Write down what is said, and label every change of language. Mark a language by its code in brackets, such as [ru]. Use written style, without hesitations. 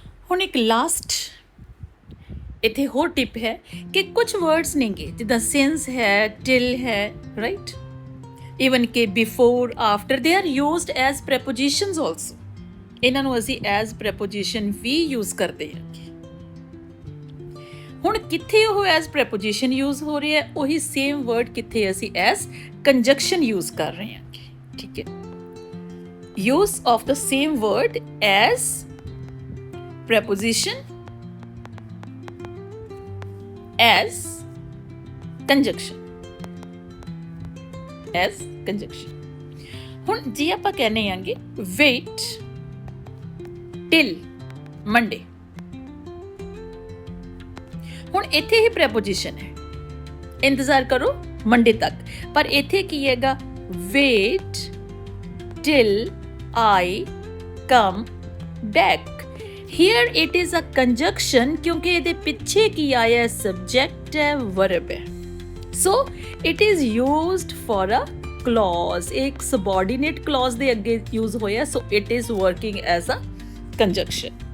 [pa] ਹੁਣ ਇੱਕ ਲਾਸਟ ਇੱਥੇ ਹੋਰ ਟਿਪ ਹੈ ਕਿ ਕੁਝ ਵਰਡਸ ਨੇਗੇ ਜਿੱਦਾਂ ਸਿੰਸ ਹੈ, ਟਿਲ ਹੈ, ਰਾਈਟ, ਈਵਨ ਕਿ before, after, [en] They are used as prepositions also. [pa] ਇਹਨਾਂ ਨੂੰ ਅਸੀਂ ਐਜ਼ ਪ੍ਰੈਪੋਜੀਸ਼ਨ ਵੀ ਯੂਜ਼ ਕਰਦੇ ਹਾਂ। ਹੁਣ ਕਿੱਥੇ ਉਹ ਐਜ਼ ਪ੍ਰੈਪੋਜੀਸ਼ਨ ਯੂਜ਼ ਹੋ ਰਿਹਾ ਹੈ, ਉਹੀ ਸੇਮ ਵਰਡ ਕਿੱਥੇ ਅਸੀਂ ਐਜ਼ ਕੰਜੰਕਸ਼ਨ ਯੂਜ਼ ਕਰ ਰਹੇ ਹਾਂ। ਠੀਕ ਹੈ, [en] use of the same word as preposition as conjunction, as conjunction। [pa] ਹੁਣ ਜੇ ਆਪਾਂ ਕਹਿੰਦੇ ਆਂਗੇ [en] wait till Monday, [pa] ਹੁਣ ਇੱਥੇ ਹੀ preposition ਹੈ, ਇੰਤਜ਼ਾਰ ਕਰੋ ਮੰਡੇ ਤੱਕ, ਪਰ ਇੱਥੇ ਕੀ ਹੈਗਾ [en] wait till I come back। Here it is a conjunction [hi] क्योंकि [pa] ਇਹਦੇ ਪਿੱਛੇ ਕੀ ਆਇਆ, [en] subject ਹੈ, verb ਹੈ। So it is used for a clause, ਇੱਕ subordinate clause [pa] ਦੇ ਅੱਗੇ [en] use ਹੋਇਆ, so it is working as a conjunction।